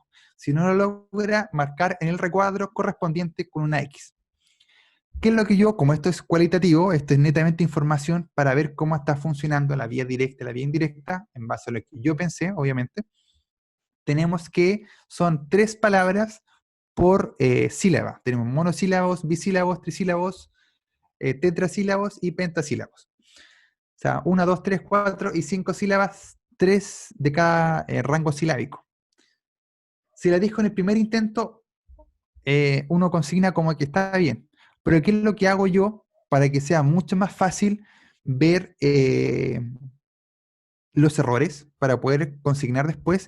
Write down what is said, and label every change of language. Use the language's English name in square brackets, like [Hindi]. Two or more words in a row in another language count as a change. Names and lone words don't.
[Spanish] Si no lo logra, marcar en el recuadro correspondiente con una X. ¿Qué es lo que yo, como esto es cualitativo, esto es netamente información para ver cómo está funcionando la vía directa y la vía indirecta, en base a lo que yo pensé, obviamente, tenemos que son 3 palabras por sílaba. Tenemos monosílabos, bisílabos, trisílabos, tetrasílabos y pentasílabos. O sea, 1, 2, 3, 4 y 5 sílabas, 3 de cada rango silábico. Si la dijo en el primer intento, uno consigna como que está bien. Pero ¿qué es lo que hago yo para que sea mucho más fácil ver los errores para poder consignar después?